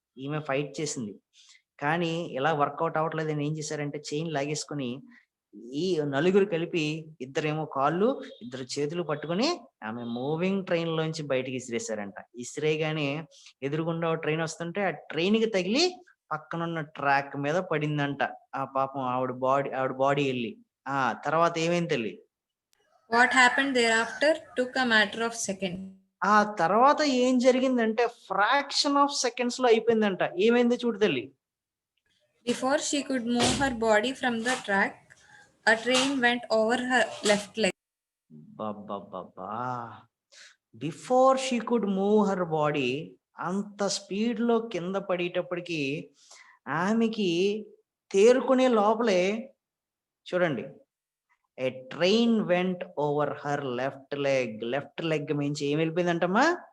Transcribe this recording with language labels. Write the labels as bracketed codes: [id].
[te] ఈమె ఫైట్ చేసింది, కానీ ఇలా వర్కౌట్ అవ్వట్లేదని ఏం చేశారంటే చైన్ లాగేసుకొని ఈ నలుగురు కలిపి ఇద్దరేమో కాళ్ళు ఇద్దరు చేతులు పట్టుకొని ఆమె మూవింగ్ ట్రైన్ లోంచి బయటికి ఇసిరేశారంట. ఇసిరేగానే ఎదురుగుండా ట్రైన్ వస్తుంటే ఆ ట్రైన్ కి తగిలి పక్కనున్న ట్రాక్ మీద పడిందంట. ఆ పాపం ఆవిడ బాడీ వెళ్ళి తర్వాత ఏమైంది తల్లి? [en] What happened thereafter took a matter of seconds. [te] ఆ తర్వాత ఏం జరిగిందంటే ఫ్రాక్షన్ ఆఫ్ సెకండ్స్ లో అయిపోయిందంట. ఏమైంది చూడు తల్లి. [en] Before she could move her body from the track, a train went over her left leg. బాబా, before she could move her body, [te] అంత స్పీడ్ లో కింద పడేటప్పటికి ఆమెకి తేరుకునే లోపలే చూడండి, [en] a train went over her left leg [te] మించి ఏం వెళ్ళిపోయిందంటమ్మా?